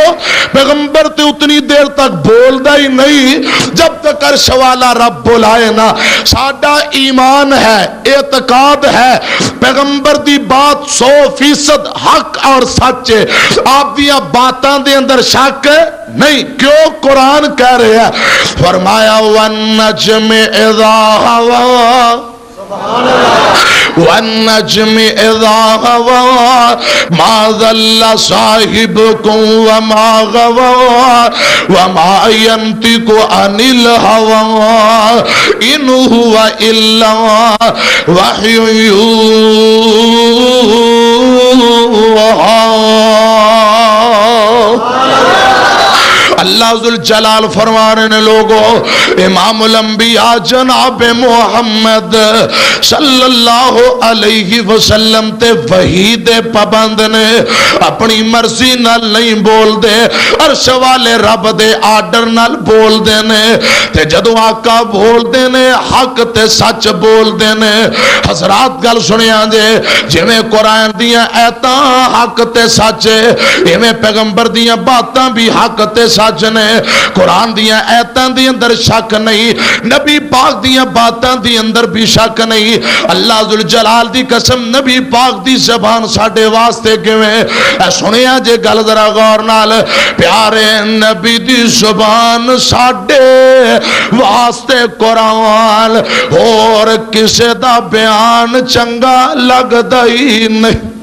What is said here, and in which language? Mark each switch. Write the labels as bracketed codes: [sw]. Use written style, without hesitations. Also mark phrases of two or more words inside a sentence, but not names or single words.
[pa] پیغمبر تے اتنی دیر تک بول دا ہی نہیں جب تک عرش والا رب بلائے نا. ساڈا ایمان ہے, اعتقاد ہے, پیغمبر دی بات 100% حق اور سچ ہے, آپ دیا باتاں دے اندر شک نہیں. کیوں؟ [ur] قرآن کہہ رہے ہیں, فرمایا [ar] وَالنَّجْمِ اِذَا هَوَىٰ وَالنَّجْمِ إِذَا هَوَىٰ مَا ضَلَّ صَاحِبُكُمْ وَمَا غَوَىٰ وَمَا يَنطِقُ عَنِ الْهَوَىٰ إِنْ هُوَ إِلَّا وَحْيٌ يُوحَىٰ. [pa] اللہ ذوالجلال فرما رہے ہیں لوگوں, امام الانبیاء جناب محمد [ar] صلی اللہ علیہ وسلم [pa] تے وحی دے پابند نے, اپنی مرضی نال نہیں بول دے, عرش والے رب دے آرڈر نال بول دے نے. تے جدو آقا بول دے نے حق تے سچ بول دے نے. حضرات گل سنیا جے, جویں قرآن دیاں ایتاں حق تے سچ ہے, ایویں پیغمبر دیاں باتاں بھی حق تے سچ نے. قرآن دیاں ایتاں دی اندر شک نہیں, نبی پاک دیاں باتاں دی اندر بھی شک نہیں. اللہ ذوالجلال دی قسم نبی پاک دی زبان ساڈے واسطے کیویں اے سنیا جے گل ذرا غور نال, پیارے نبی دی زبان ساڈے واسطے قرآن اور کسے دا بیان چنگا لگدا ہی نہیں.